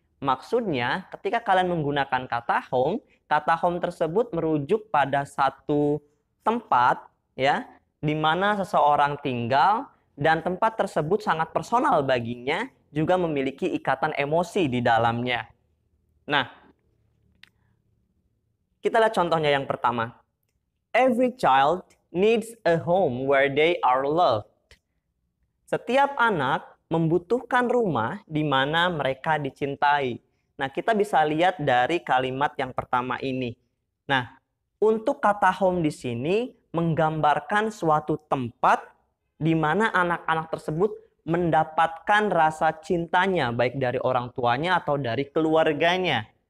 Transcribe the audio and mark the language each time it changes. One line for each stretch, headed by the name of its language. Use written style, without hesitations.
Indonesian: Maksudnya, ketika kalian menggunakan kata home tersebut merujuk pada satu tempat ya, di mana seseorang tinggal dan tempat tersebut sangat personal baginya, juga memiliki ikatan emosi di dalamnya. Nah, kita lihat contohnya yang pertama.
English: Every child needs a home where they are loved.
Indonesian: Setiap anak membutuhkan rumah di mana mereka dicintai. Nah, kita bisa lihat dari kalimat yang pertama ini. Nah, untuk kata home di sini menggambarkan suatu tempat di mana anak-anak tersebut mendapatkan rasa cintanya baik dari orang tuanya atau dari keluarganya.